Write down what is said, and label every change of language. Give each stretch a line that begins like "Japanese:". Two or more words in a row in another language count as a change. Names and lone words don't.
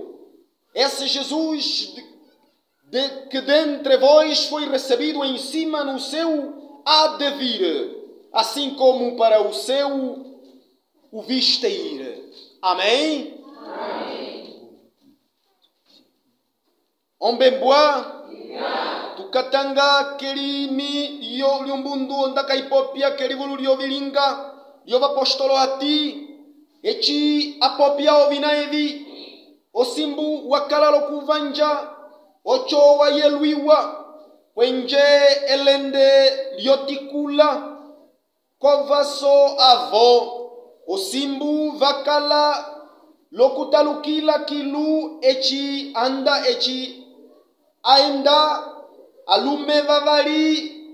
Portuguese: Esse Jesus que dentre vós foi recebido em cima no céu, há de vir, assim como para o céu o viste ir. Amém? Amém.
Umbundu: Ombemboa. tukatanga kelimi yo lyumbundu ondaka ipopia keligulu lyovilinga lyovapostolo ati eci apopia ovina evi osimbu wakalalo kuvanja ocho wayelwiwa kwenje elende lyotikula kovaso avo osimbu vakala lokutalukila kilu eci anda eci aenda alume vavali